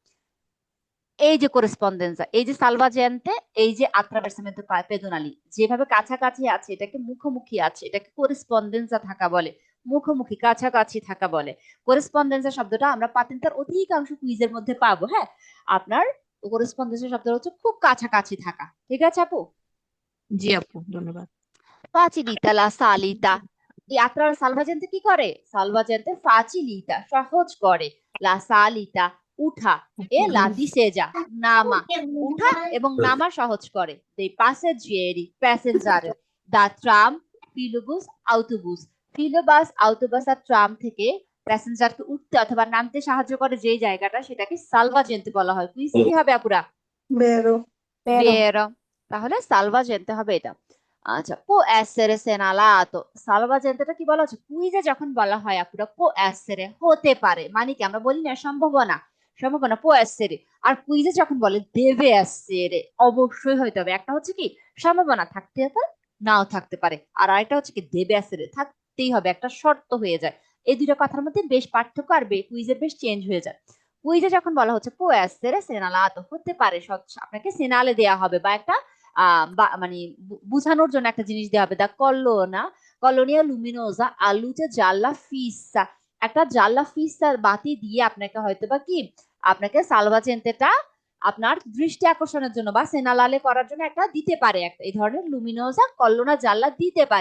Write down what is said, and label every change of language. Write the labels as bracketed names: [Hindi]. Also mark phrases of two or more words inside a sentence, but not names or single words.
[Bangla] এই যে করেসপন্ডেন্সা, এই যে সালভাজেন্তে, এই যে [Italian] attraversamento pedonali, [Bangla] যেভাবে কাছাকাছি আছে, এটাকে মুখোমুখি আছে, এটাকে করেসপন্ডেন্সা থাকা বলে, মুখোমুখি কাছাকাছি থাকা বলে। করেসপন্ডেন্সা শব্দটা আমরা পাতেন্তার অধিকাংশ কুইজের মধ্যে পাবো। হ্যাঁ, আপনার করেসপন্ডেন্সা শব্দটা হচ্ছে খুব কাছাকাছি থাকা। ঠিক আছে আপু? জি আপু, ধন্যবাদ। [Italian] facilita la salita, [Bangla] এই আত্রার সালভাজেন্তে কি করে? সালভাজেন্তে facilita, সহজ করে, [Italian] la salita, [Bangla] উঠা, [Italian] e la discesa, [Bangla] নামা, উঠা এবং নামা সহজ করে। [Italian] dei passeggeri, [Bangla] প্যাসেঞ্জার, [Italian] da tram, filobus, autobus, [Bangla] ফিলোবাস, আউটোবাস আর ট্রাম থেকে প্যাসেঞ্জারকে উঠতে অথবা নামতে সাহায্য করে যে জায়গাটা, সেটাকে সালভাজেন্তে বলা হয়। কুইজ কি হবে আপুরা? [Italian] vero, [Bangla] ভেরো। তাহলে সালভাজেন্তে হবে এটা। আচ্ছা, [Italian] può essere segnalato, [Bangla] সালভাজেন্তেটা কি বলা হচ্ছে? কুইজে যখন বলা হয় আপুরা [Italian] può essere, [Bangla] হতে পারে, মানে কি আমরা বলি না সম্ভাবনা, সম্ভাবনা [Italian] può essere। [Bangla] আর কুইজে যখন বলে [Italian] deve essere, [Bangla] অবশ্যই হইতে হবে। একটা হচ্ছে কি সম্ভাবনা থাকতে পারে, নাও থাকতে পারে, আর আরেকটা হচ্ছে কি [Italian] deve essere, [Bangla] থাকতেই হবে, একটা শর্ত হয়ে যায়। এই দুটো কথার মধ্যে বেশ পার্থক্য, আর কুইজের বেশ চেঞ্জ হয়ে যায়। কুইজে যখন বলা হচ্ছে [Italian] può essere segnalato, [Bangla] হতে পারে, আপনাকে সেনালে দেয়া হবে বা একটা মানে বুঝানোর জন্য একটা জিনিস দেওয়া হবে। [Italian] da colonna, colonnina luminosa, a luce gialla fissa, [Bangla] একটা [Italian] gialla fissa [Bangla] বাতি দিয়ে আপনাকে হয়তো বা কি, আপনাকে সালভাজেন্তেটা আপনার দৃষ্টি আকর্ষণের জন্য বা সেনালালে করার জন্য একটা দিতে পারে, একটা এই ধরনের [Italian] luminosa colonna gialla [Bangla] দিতে পারে।